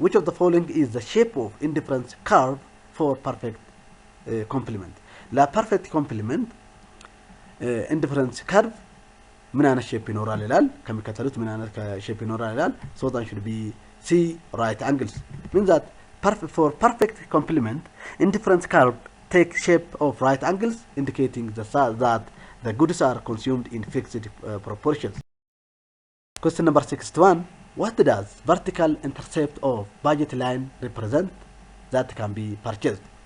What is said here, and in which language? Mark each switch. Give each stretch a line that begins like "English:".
English: Which of the following is the shape of indifference curve for perfect complement?
Amharic: La perfect complement indifference curve ምን አይነት ሼፕ ይኖራል ይላል። ከሚከተሉት ምን አይነት ሼፕ ይኖራል ይላል።
English: So that should be C. Right angles. Means that for perfect complement indifference curve take shape of right angles, indicating that the goods are consumed in fixed proportions. Question number 61. What does vertical intercept of budget line represent that can be purchased?